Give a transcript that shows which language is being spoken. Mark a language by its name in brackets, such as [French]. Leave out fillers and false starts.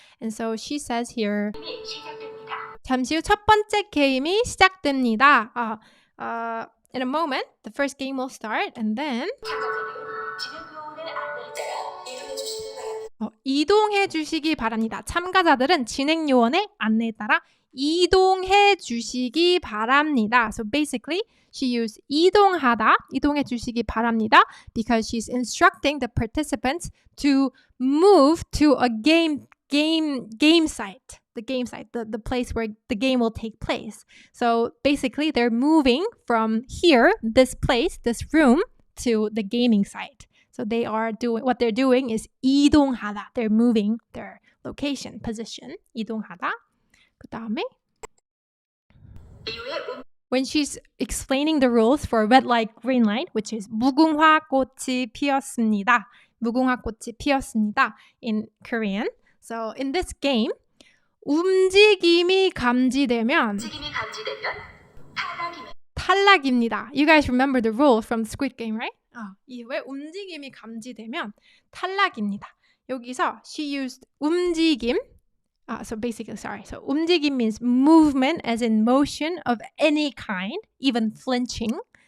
[English] And so she says here, [Korean] 잠시 후 첫 번째 게임이 시작됩니다. [English] In a moment, the first game will start and then [Korean] 이동해 주시기 바랍니다. 참가자들은 진행 요원의 안내에 따라 이동해 주시기 바랍니다. [English] So basically, she used 이동하다, [Korean] 이동해 주시기 바랍니다, [English] because she's instructing the participants to move to a game site. The game site, the place where the game will take place. So basically, they're moving from here, this place, this room, to the gaming site. So what they're doing is 이동하다. They're moving their location, position. [Korean] 이동하다. 그다음에 [English] when she's explaining the rules for red light, green light, which is [Korean] 무궁화 꽃이 피었습니다. 무궁화 꽃이 피었습니다 [English] in Korean. So in this game, [Korean] 움직임이 감지되면 탈락입니다. [English] You guys remember the rule from Squid Game, right? [Korean] 왜 움직임이 감지되면 탈락입니다. 여기서 [English] she used 움직임. So 움직임 means movement as in motion of any kind, even flinching.